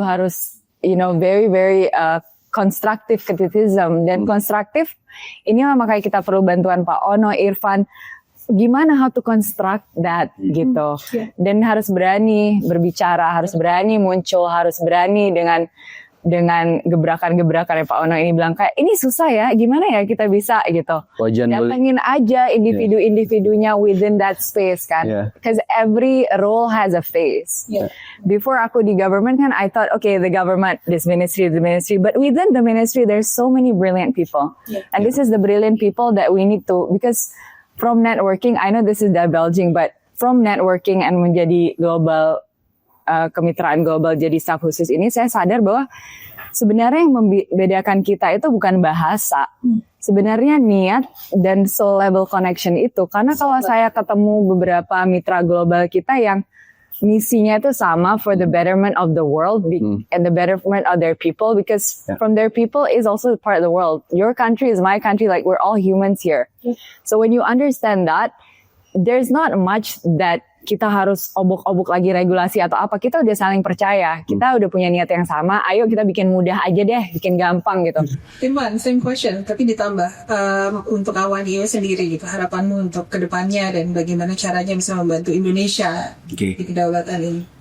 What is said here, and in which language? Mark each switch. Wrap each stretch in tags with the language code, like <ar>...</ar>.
<id>Harus</id> <en>very very constructive criticism,</en> <id>dan konstruktif inilah makanya kita perlu bantuan Pak Ono, Irfan, gimana</id> <en>how to construct that</en> <id>gitu. Dan harus berani berbicara, harus berani muncul, harus berani dengan gebrakan-gebrakan yang Pak Ono ini bilang kayak ini susah ya, gimana ya kita bisa gitu. Datengin aja individu-individunya</id> <en>within that space</en> <id>kan.</id> <en>Because every role has a face. Before</en> <id>aku di government kan,</id> <en>I thought okay, the government, this ministry, but within the ministry there's so many brilliant people. And this is the brilliant people that we need to, because from networking, I know this is divulging, but from networking and</en> <id>menjadi global, kemitraan global jadi staf khusus ini, saya sadar bahwa sebenarnya yang membedakan kita itu bukan bahasa, sebenarnya niat dan soul level connection itu. Karena kalau saya ketemu beberapa mitra global kita yang misinya itu sama,</id> <en>for the betterment of the world and the betterment of their people, because from their people is also part of the world. Your country is my country, like we're all humans here. So when you understand that, there's not much that</en> <id>kita harus obok-obok lagi regulasi atau apa. Kita udah saling percaya, kita udah punya niat yang sama. Ayo kita bikin mudah aja deh, bikin gampang gitu. Timan,</id> <en>same question,</en> <id>tapi ditambah untuk Awan.io sendiri gitu, harapanmu untuk kedepannya dan bagaimana caranya bisa membantu Indonesia di kedaulatan ini.</id>